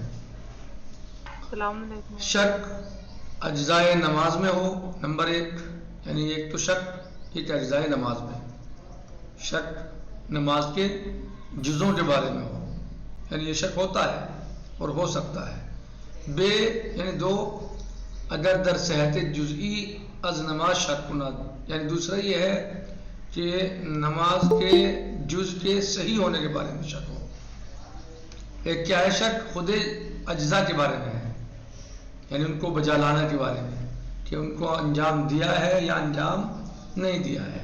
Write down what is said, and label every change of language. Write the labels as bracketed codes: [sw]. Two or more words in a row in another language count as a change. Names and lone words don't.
[ur] السلام علیکم۔ شک اجزائے نماز میں ہو، نمبر ایک، یعنی ایک تو شک ایک اجزائے نماز میں، شک نماز کے جزوں کے بارے میں ہو، یعنی یہ شک ہوتا ہے اور ہو سکتا ہے۔ بے یعنی دو، [fa] اگر در صحت جزئی از نماز شک کند، [ur] یعنی دوسرا یہ ہے کہ نماز کے جز کے صحیح ہونے کے بارے میں شک ہو۔ ایک کیا ہے شک خود اجزاء کے بارے میں ہے، یعنی ان کو بجا لانے کے بارے میں کہ ان کو انجام دیا ہے یا انجام نہیں دیا ہے۔